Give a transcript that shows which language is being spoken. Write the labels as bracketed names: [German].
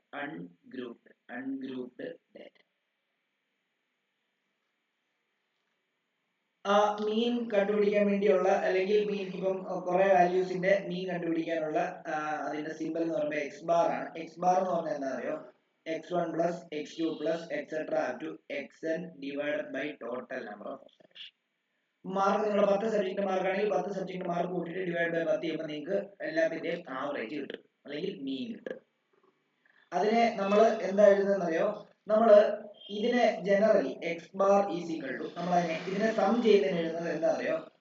[Malayalam] Ungrouped data. ആ മീൻ കണ്ടുപിടിക്കാൻ വേണ്ടിയുള്ള, അല്ലെങ്കിൽ മീൻ ഇപ്പം കുറെ വാല്യൂസിന്റെ മീൻ കണ്ടുപിടിക്കാനുള്ള അതിന്റെ സിമ്പിൾ എന്ന് പറയുമ്പോൾ എക്സ് ബാർ ആണ്. എക്സ് ബാർ എന്ന് പറഞ്ഞാൽ എന്താ അറിയോ? [English] x1 plus x2 plus etc. up to xn divided by total number of observations. [Malayalam] Mark നിങ്ങളുടെ 10 സബ്ജക്ട് മാർക്ക് ആണെങ്കിൽ 10 സബ്ജക്ട് മാർക്ക് കൂട്ടിയിട്ട് ഡിവൈഡ് ബൈ 10 ചെയ്യുമ്പോൾ നിങ്ങൾക്ക് എല്ലാത്തിന്റെയും ആവറേജ് കിട്ടും, അല്ലെങ്കിൽ മീൻ കിട്ടും. അതിനെ നമ്മൾ എന്താ എഴുതുന്നത് അറിയോ? നമ്മൾ ഇതിനെ generally X bar is equal to, നമ്മൾ ഇതിനെ സം ചെയ്തതിന് എഴുതുന്നത് എന്താ അറിയോ?